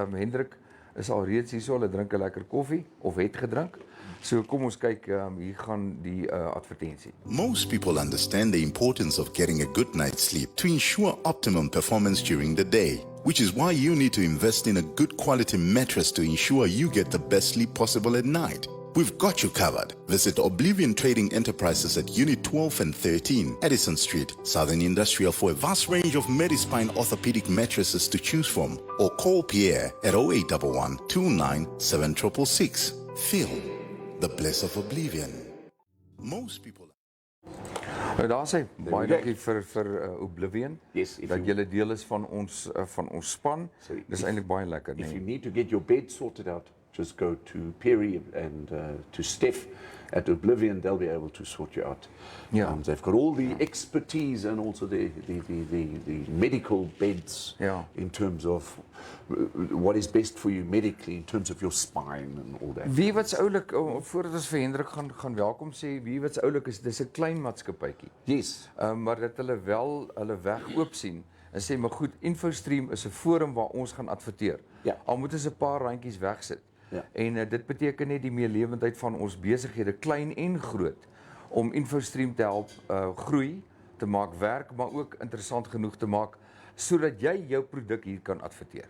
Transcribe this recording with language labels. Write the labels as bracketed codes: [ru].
[af] Hendrick is al reeds hier so, hulle drink 'n lekker koffie of het gedrink. So kom ons kyk, hier gaan die advertensie. [en] Most people understand the importance of getting a good night's sleep to ensure optimum performance during the day, which is why you need to invest in a good quality mattress to ensure you get the best sleep possible at night. We've got you covered. Visit Oblivion Trading Enterprises at Unit 12 and 13, Edison Street, Southern Industrial for a vast range of Medispine orthopedic mattresses to choose from, or call Pierre at 0811 29 7666. Feel the bliss of Oblivion. Most people... [af] Daar sê, baie dankie vir Oblivion, dat julle deel is van ons span. Dis eintlik baie lekker. [en] If you need to get your bed sorted out, just go to Perry and to Steph at Oblivion. They'll be able to sort you out. Yeah. They've got all the expertise and also the medical beds in terms of what is best for you medically in terms of your spine and all that. [af] Wie wat's oulik, voordat ons vir Hendrick gaan welkom sê, wie wat's oulik is, dis 'n klein maatskappytjie. [en] Yes. [af] Maar dat hulle wel hulle weg oop sien en sê maar goed, Infostream is 'n forum waar ons gaan adverteer. Ja. Al moet ons 'n paar randjies wegsit. Ja. En dit beteken net die meelewendheid van ons besighede, klein en groot, om Infostream te help groei, te maak werk, maar ook interessant genoeg te maak, sodat jy jou produk hier kan adverteer.